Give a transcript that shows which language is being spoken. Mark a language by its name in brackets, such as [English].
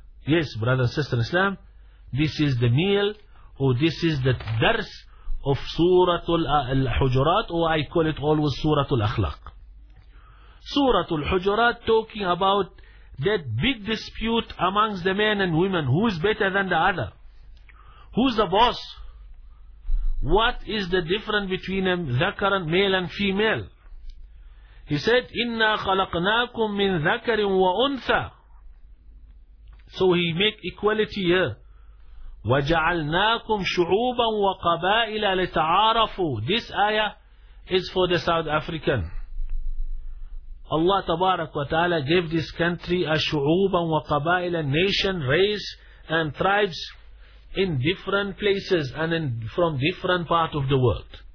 [English] Yes, brother and sister in Islam, this is the meal, or this is the dars of Suratul Al-Hujurat, or I call it always Suratul Akhlaq. Suratul Hujurat talking about that big dispute amongst the men and women. Who is better than the other? Who's the boss? What is the difference between ذكر and male and female? [Arabic] He said, إِنَّا خَلَقْنَاكُمْ مِنْ ذَكَرٍ وَأُنْثَى. [English] So he make equality here. [Arabic] وَجَعَلْنَاكُمْ شُعُوبًا وَقَبَائِلَ لِتَعَارَفُوا. [English] This ayah is for the South African. Allah Tabarak wa Ta'ala gave this country a shu'uban wa qabail, a nation, race and tribes in different places and from different part of the world.